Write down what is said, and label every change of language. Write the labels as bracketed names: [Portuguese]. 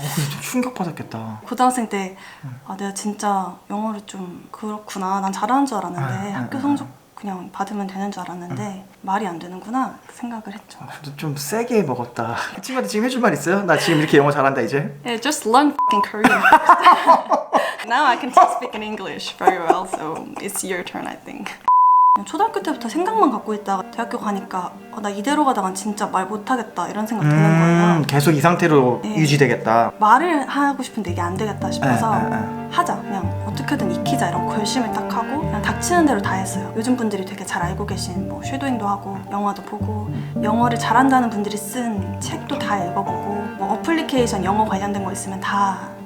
[Korean] 좀 충격받았겠다. 고등학생 때 내가 진짜 영어를 좀 그렇구나. 난 잘하는 줄 알았는데 학교 성적 그냥 받으면 되는 줄 알았는데 말이 안 되는구나 그 생각을 했죠. 좀 세게 먹었다. 그 친구한테 지금 해줄 말 있어요? 나 지금 이렇게 영어 잘한다 이제? [English] Yeah, just learn f***ing Korean. Now I can speak in English very well, so it's your turn, I think. [Korean] 초등학교 때부터 생각만 갖고 있다가 대학교 가니까 나 이대로 가다간 진짜 말 못하겠다 이런 생각 드는 거예요. 계속 이 상태로 네. 유지되겠다. 말을 하고 싶은데 이게 안 되겠다 싶어서 네. 하자 그냥 어떻게든 익히자 이런 결심을 딱 하고 그냥 닥치는 대로 다 했어요. 요즘 분들이 되게 잘 알고 계신 뭐 쉐도잉도 하고 영화도 보고 영어를 잘한다는 분들이 쓴 책도 다 읽어보고 뭐 어플리케이션 영어 관련된 거 있으면 다